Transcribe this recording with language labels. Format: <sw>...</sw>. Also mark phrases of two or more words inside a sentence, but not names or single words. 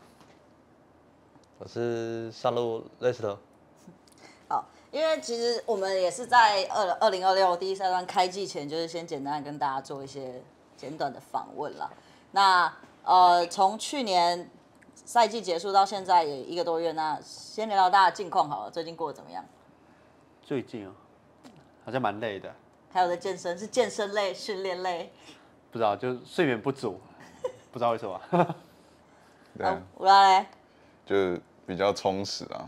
<zh>我是上路雷斯特。好，因為其實我們也是在2026第一賽段開季前，就是先簡單跟大家做一些簡短的訪問啦。那從去年賽季結束到現在也1個多月，那先聊聊大家的近況好了，最近過得怎麼樣？最近哦，好像蠻累的。還有在健身，是健身類、訓練類？不知道，就睡眠不足，不知道為什麼。对，烏拉嘞，就比較充實啊。</zh>